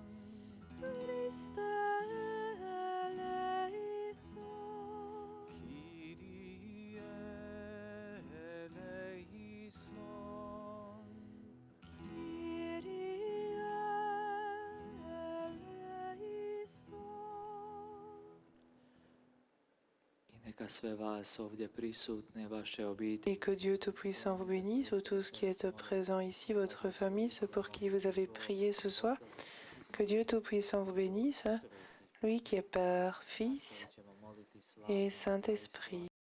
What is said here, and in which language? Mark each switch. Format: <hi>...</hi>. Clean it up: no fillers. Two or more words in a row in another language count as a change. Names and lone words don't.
<el>Christe eleison, Kyrie eleison. Kyrie eleison.</el> <hr>I neka sve vas ovdje prisutne, vaše obitelji,</hr> <fr>Et que Dieu Tout-Puissant vous bénisse, ou tout ce qui est présent ici, votre famille, ceux pour qui vous avez prié ce soir. Que Dieu Tout-Puissant vous bénisse, lui qui est Père, Fils</fr> <hr>ćemo moliti slavu</hr> <fr>et Saint-Esprit.</fr>